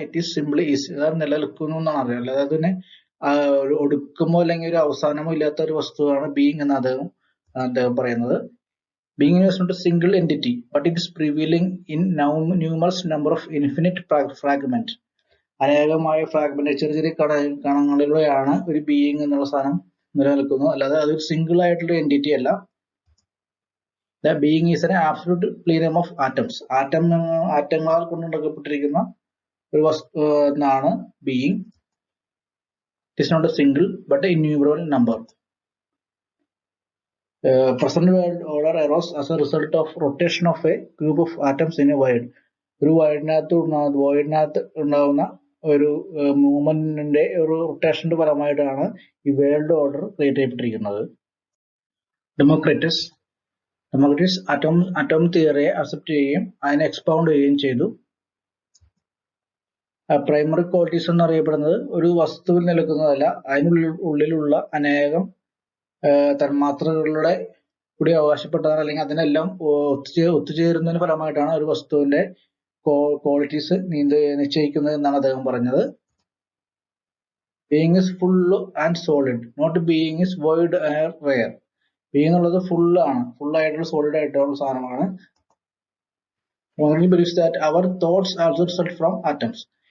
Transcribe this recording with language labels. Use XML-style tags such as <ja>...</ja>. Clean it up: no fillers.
<en>it is simply is,</en> <ml>അത് നിലനിൽക്കുന്നു എന്നാണ് അറിയാം. അല്ലാതെ അതിനെ ഒരു ഒടുക്കമോ അല്ലെങ്കിൽ ഒരു അവസാനമോ ഇല്ലാത്ത ഒരു വസ്തുവാണ് ബീയിങ് എന്ന് അദ്ദേഹം പറയുന്നത്.</ml> <en>Being is not a single entity, but it is prevailing in numerous number of infinite fragments.</en> <ml>അനേകമായ fragment, ചെറിയ കണങ്ങളിലൂടെയാണ് ഒരു ബീയിങ് എന്നുള്ള സാധനം നിലനിൽക്കുന്നത്. അല്ലാതെ അതൊരു സിംഗിൾ ആയിട്ടുള്ള എൻറ്റിറ്റി അല്ല.</ml> <en>The being is an absolute plenum of atoms.</en> <ml>ആറ്റങ്ങളാൽ കൊണ്ടുണ്ടാക്കപ്പെട്ടിരിക്കുന്ന ഒരു വസ്തു എന്നാണ് being.</ml> <en>It is not a single but an innumerable number. Present world order arose as a result of rotation of a group of atoms in a void.</en> <ml>ഒരു വോയിഡിനകത്ത് ഉണ്ടാകുന്ന ഒരു മൂവ്മെന്റിന്റെ ഒരു റൊട്ടേഷന്റെ പരമായിട്ടാണ് ഈ world order create ചെയ്യപ്പെട്ടിരിക്കുന്നത്. Democritus atom തിയറിയെ accept ചെയ്യുകയും അതിനെ എക്സ്പൗണ്ട് ചെയ്യുകയും ചെയ്തു. Primary qualities എന്നറിയപ്പെടുന്നത് ഒരു വസ്തുവിൽ നിലനിൽക്കുന്നതല്ല, അതിനുള്ളിലുള്ള അനേകം തന്മാത്രകളുടെ കൂടി അവകാശപ്പെട്ടതാണ്, അല്ലെങ്കിൽ അതിനെല്ലാം ഒത്തുചേരുന്നതിന് ഫലമായിട്ടാണ് ഒരു വസ്തുവിന്റെ ക്വാളിറ്റീസ് നിശ്ചയിക്കുന്നത് എന്നാണ് അദ്ദേഹം പറഞ്ഞത്.</ml> <en>Being is full and solid, not being is void and rare.</en> <ml>Being എന്നുള്ളത് full ആയിട്ടുള്ള സോളിഡ് ആയിട്ടുള്ള സാധനമാണ്.</ml> <en>Only believes that our thoughts also result from atoms.</en>